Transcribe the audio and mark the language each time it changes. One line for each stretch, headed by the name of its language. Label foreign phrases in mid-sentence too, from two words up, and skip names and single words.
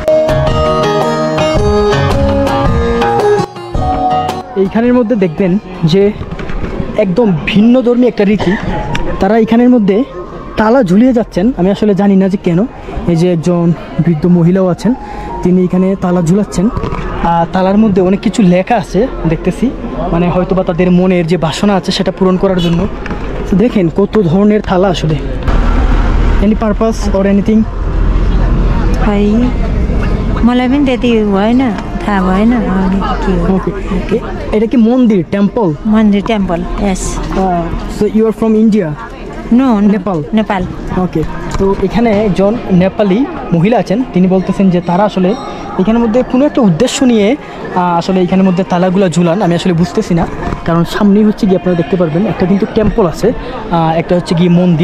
Bangla: এইখানের মধ্যে দেখবেন যে একদম ভিন্ন ধর্মী একটা রীতি, তারা এখানের মধ্যে তালা ঝুলিয়ে যাচ্ছেন। আমি আসলে জানি না যে কেন। এই যে একজন বৃদ্ধ মহিলাও আছেন, তিনি এখানে তালা ঝুলাচ্ছেন। তালার মধ্যে অনেক কিছু লেখা আছে দেখতেছি, মানে হয়তো বা তাদের মনের যে বাসনা আছে সেটা পূরণ করার জন্য। তো দেখেন কত ধরনের থালা আসলে।
English: any purpose or anything?
Nepali: खै मलाई पनि त्यति भएन, थाहा भएन।
Bangla: ওকে, এটা কি মন্দির, টেম্পল?
English: mandir temple, yes. So you are from India? নো, নেপাল।
Nepali: नेपाल।
Bangla: ওকে, তো এখানে একজন নেপালি মহিলা আছেন, তিনি বলতেছেন যে তারা আসলে এখানের মধ্যে কোনো একটা উদ্দেশ্য নিয়ে আসলে এখানের মধ্যে তালাগুলো ঝুলান। আমি আসলে বুঝতেছি না, কারণ সামনেই হচ্ছে গিয়ে আপনারা দেখতে পারবেন একটা কিন্তু টেম্পল আছে, একটা হচ্ছে গিয়ে মন্দির।